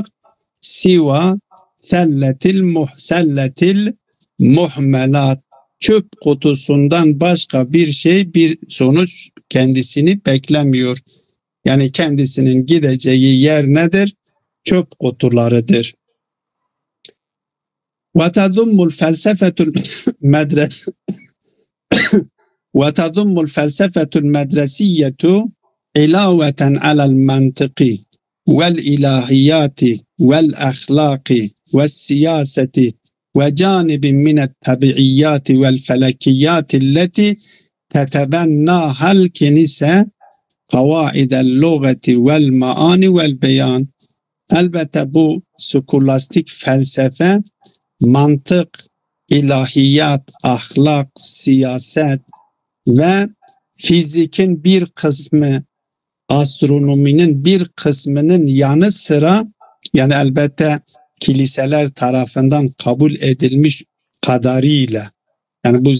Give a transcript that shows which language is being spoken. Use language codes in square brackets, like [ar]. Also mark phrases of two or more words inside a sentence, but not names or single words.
[ar] سوى سلة المهملات. [tr] Çöp kutusundan başka bir sonuç kendisini beklemiyor. Yani kendisinin gideceği yer nedir? Çöp kutularıdır. [ar] وَتَضُمُّ الْفَلْسَفَةُ الْمَدْرَسِيَّةُ عِلَاوَةً عَلَى الْمَنْطِقِ وَالْإِلَٰهِيَّاتِ وَالْأَخْلَاقِ وَالسِّيَاسَةِ وَجَانِبٍ مِنَ التَّبِعِيَّاتِ وَالْفَلَكِيَّاتِ الَّتِي تَتَبَنَّاهَا الْكِنِيسَةُ قَوَاعِدَ اللُّغَةِ وَالْمَعَانِ وَالْبَيَانِ. [tr] Elbette bu skolastik felsefe, mantık, ilahiyat, ahlak, siyaset ve fizikin bir kısmı, astronominin bir kısmının yanı sıra, yani elbette kiliseler tarafından kabul edilmiş kadarıyla, yani bu